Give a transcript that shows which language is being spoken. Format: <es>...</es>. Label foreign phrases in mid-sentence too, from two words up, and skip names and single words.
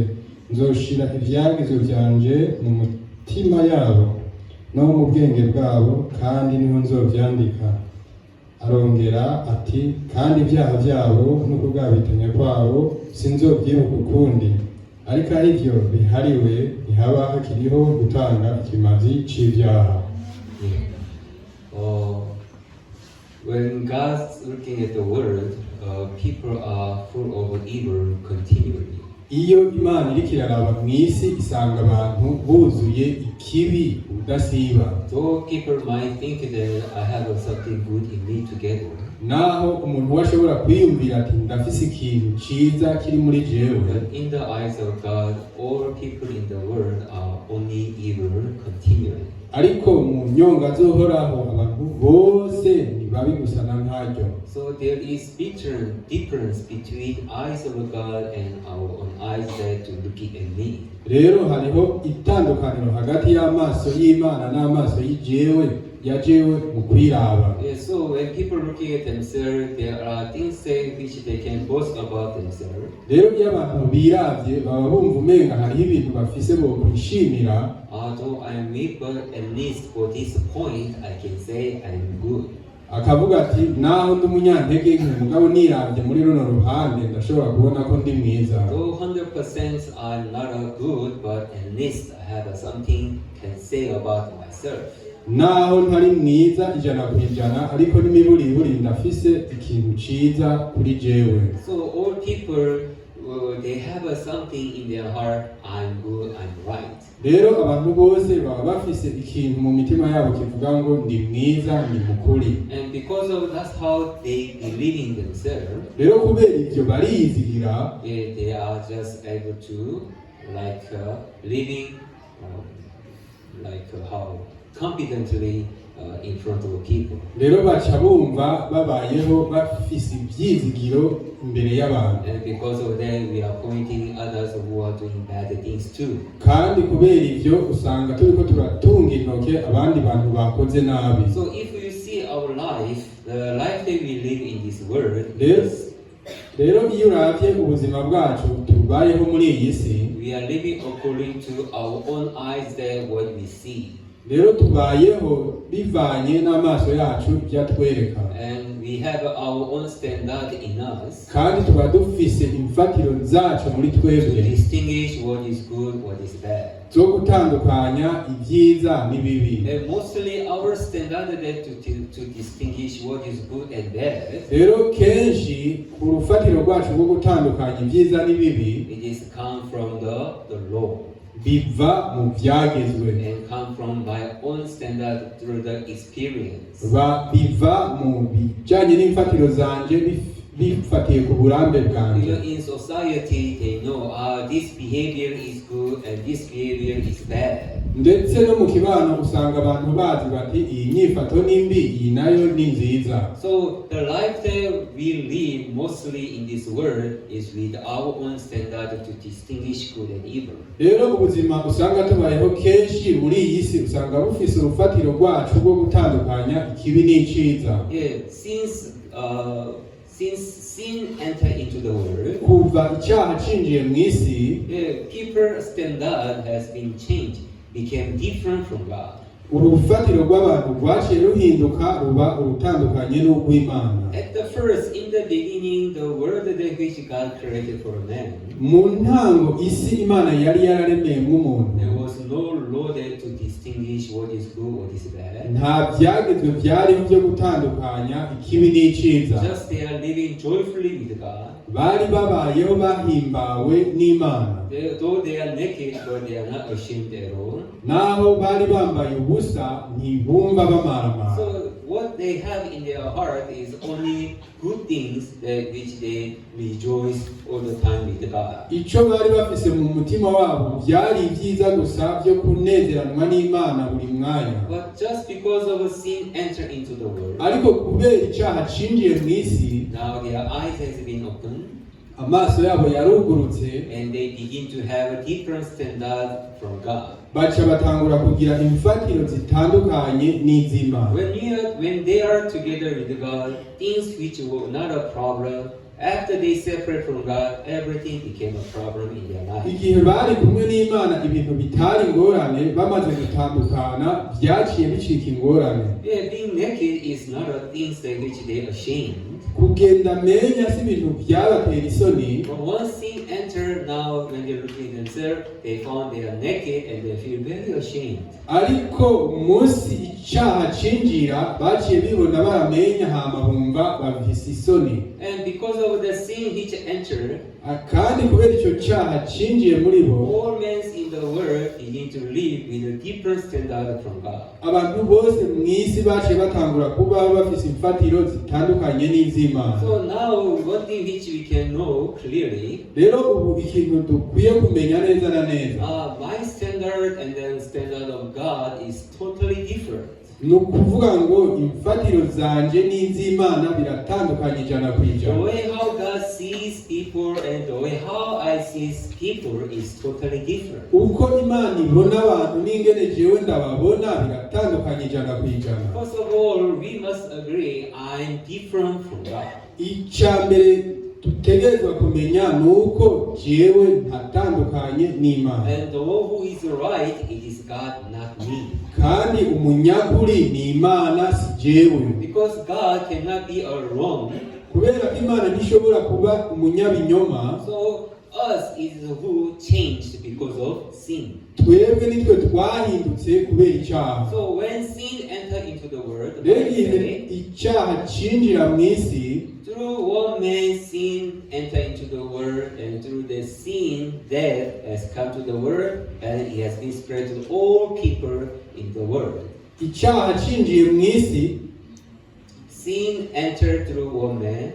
<rn>Nzoshira ivyagezwe vyanje mu mutima yabo no mu bwenge bwabo, kandi niho nzovyandika. Arongera ati kandi ibyaha byabo no kugabitanya kwabo sinzovyibuka ukundi. Ariko aho ivyo bihariwe, ntihaba hakiriho gutanga ikimazi c'ivyaha.</rn> <en>When God's looking at the world, people are full of evil continually.</en> <rn>iyo Imana iriko iraraba mw'isi isanga abantu buzuye ikibi udasiba.</rn> <en>Though people might think that I have something good in me together,</en> <rn>naho umuntu washobora kwiyumvira ati ndafise ikintu ciza kiri muri jewe,</rn> <en>but in the eyes of God, all people in the world are only evil continually.</en> <rn>ariko mu nyonga zohoraho abantu bose ni babi gusa na ntaryo.</rn> <en>So there is difference between eyes of God and our own eyes that are looking at me.</en> <rn>Rero hariho itandukaniro hagati y'amaso y'Imana n'amaso y'ijewe yajewe mu kwiraba.</rn> <en>Yeah, so when people looking at themselves, there are things which they can boast about themselves.</en> <rn>Rero iyo abantu biravye baba bumva umenga hariho ibintu bafise bo kwishimira.</rn> <en>Although I am weak, but at least for this point, I can say I am good.</en> <rn>Akavuga ati naho ndi umunyantege nke mugabo niravye muri runo ruhande ndashobora kubona ko ndi mwiza.</rn> <en>Though 100% I'm not a good, but at least I have something can say about myself.</en> <rn>Naho ntari mwiza 100% ariko n'imiburiburi ndafise ikintu ciza kuri jewe.</rn> <en>So all people they have something in their heart. I'm good, I'm right.</en> <rn>Rero abantu bose baba bafise ikintu mu mitima yabo kivuga ngo ndi mwiza ndi mukuri.</rn> <en>And because of that's how they believe in themselves.</en> <rn>Rero kubera ivyo barizigira,</rn> <en>they are just able to living how confidently in front of people.</en> <rn>Rero baca bumva babayeho bafise ivyizigiro imbere y'abantu.</rn> <en>And because of that, we are pointing others who are doing bad things too.</en> <rn>Kandi kubera ivyo usanga turiko turatunga intoke abandi bantu bakoze nabi.</rn> <en>So if you see our life, the life that we live in this world,</en> <rn>rero iyo uravye ubuzima bwacu tubayeho muri iyi si,</rn> <en>we are living according to our own eyes that what we see.</en> <rn>Rero tubayeho bivanye n'amaso yacu byatwereka.</rn> <en>And we have our own standard in us.</en> <rn>Kandi tuba dufise imfatiro zacu muri twebwe.</rn> <en>To distinguish what is good, what is bad.</en> <rn>Zo gutandukanya ibyiza n'ibibi.</rn> <en>And mostly our standard that to distinguish what is good and bad.</en> <rn>Rero kenshi ku rufatiro rwacu rwo gutandukanya ibyiza n'ibibi,</rn> <en>it is come from the law.</en> <rn>Biva mu Vyagezwe.</rn> <en>And come from my own standard through the experience.</en> <rn>Biva mu bijanye n'imfatiro zanje bifatiye ku burambe bwanje.</rn> <en>In society they know this behavior is good and this behavior is bad.</en> <rn>Ndetse no mu kibano usanga abantu bazi bati iyi nyifato nimbi iyi nayo ni nziza.</rn> <en>So the life that we live mostly in this world is with our own standard to distinguish good and evil.</en> <rn>Rero ubuzima usanga tubayeho kenshi muri iyi si usanga bufise urufatiro rwacu rwo gutandukanya ikibi n'iciza.</rn> <en>Since sin entered into the world,</en> <rn>kuva icyaha cinjiye mu isi,</rn> <en>people's standard has been changed, became different from God.</en> <rn>Urufatiro rw'abantu rwaciye ruhinduka ruba urutandukanye n'urw'Imana.</rn> <en>At the first, in the beginning, the world that which God created for man,</en> <rn>mu ntango isi Imana yari yararemeye nk'umuntu.</rn> <en>There was no law there to distinguish what is good, what is bad.</en> <rn>Nta byagezwe byariho byo gutandukanya ikibi n'iciza.</rn> <en>Just they are living joyfully with God.</en> <rn>Bari babayeho bahimbawe n'Imana.</rn> <en>Though they are naked, but they are not ashamed at all.</en> <rn>Naho bari bambaye ubusa ntibumva bamaramara.</rn> <en>So what they have in their heart is only good things that which they rejoice all the time with God.</en> <rn>Ico bari bafise mu mutima wabo byari ibyiza gusa byo kunezeranwa n'Imana buri mwanya.</rn> <en>But just because of sin enter into the world,</en> <rn>ariko kubera icyaha cinjiye mu isi,</rn> <en>now their eyes has been opened,</en> <rn>amaso yabo yarugurutse,</rn> <en>and they begin to have a different standard from God.</en> <rn>Baca batangura kugira imfatiro zitandukanye n'iz'Imana.</rn> <en>When they are together with God, things which were not a problem, after they separate from God, everything became a problem in their life.</en> <rn>Igihe bari kumwe n'Imana ibintu bitari ingorane, bamaze gutandukana byaciye bicika ingorane.</rn> <en>Being naked is not a thing that which they ashamed.</en> <rn>Kugenda menya si ibintu byabatera isoni.</rn> <en>But once sin enter, now when they look at themselves, they found they are naked and they feel very ashamed.</en> <rn>Ariko munsi icyaha cinjira baciye bibona baramenya hama bumva bafise isoni.</rn> <en>And because of the sin which entered,</en> <rn>kandi kubera icyo cyaha cinjiye muri bo,</rn> <en>all men in the world begin to live with a different standard from God.</en> <rn>abantu bose mu isi baciye batangura kubaho bafise imfatiro zitandukanye n'iz'Imana.</rn> <en>So now one thing which we can know clearly,</en> <rn>rero ubu ikintu dukwiye kumenya neza na neza,</rn> <en>my standard and then standard of God is totally different.</en> <rn>ni ukuvuga ngo imfatiro zanje n'iz'Imana biratandukanye ijana ku</rn> <en>The</en> <rn>ijana.</rn> <en>way how God sees people and the way how I see people is totally different.</en> <rn>uko Imana ibona abantu n'ingene jewe ndababona biratandukanye ijana ku ijana.</rn> <en>First of all, we must agree I'm different from God.</en> <rn>icya mbere dutegerezwa kumenya ni uko jewe ntatandukanye n'Imana,</rn> <en>And the one who is right, it is God, not me.</en> <rn>kandi umunyakuri ni Imana si jewe,</rn> <en>Because God cannot be a wrong.</en> <rn>kubera ko Imana ntishobora kuba umunyabinyoma.</rn> <en>So us is who changed because of sin.</en> <rn>twebwe nitwe twahindutse kubera icyaha.</rn> <en>So when sin entered into the world, the</en> <rn>rero</rn> <en>Bible</en> <rn>igihe</rn> <en>says,</en> <rn>icyaha cinjira mu isi,</rn> <en>through one man sin entered into the world, and through the sin death has come to the world, and it has been spread to all people in the world.</en> <rn>icyaha cinjiye mu isi,</rn> <en>Sin entered through one man,</en>